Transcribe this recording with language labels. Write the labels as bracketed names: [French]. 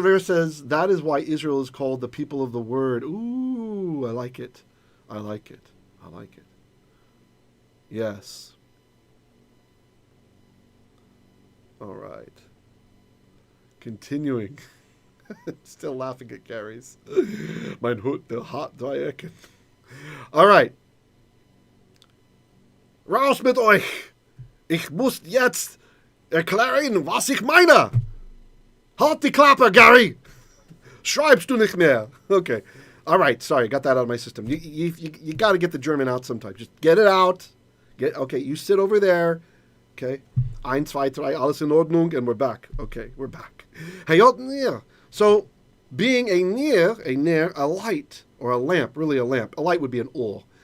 [English] Vera says, that is why Israel is called the people of the word. Ooh, I like it. I like it. I like it. Yes. All right. Continuing. Still laughing at Gary's. [German] Mein Hut, der hat drei Ecken. [English] All right. [German] Raus mit euch. Ich muss jetzt erklären, was ich meine. Halt die Klappe, Gary. Schreibst du nicht mehr. [English] Okay. All right. Sorry, got that out of my system. You got to get the German out sometimes. Just get it out. Okay, you sit over there. Okay. 1, 2, 3, [German] alles in Ordnung, [English] and we're back. Okay, we're back. [Hebrew] Hayot nir. [English] So, being a ner, a light, or a lamp, really a lamp. A light would be an or.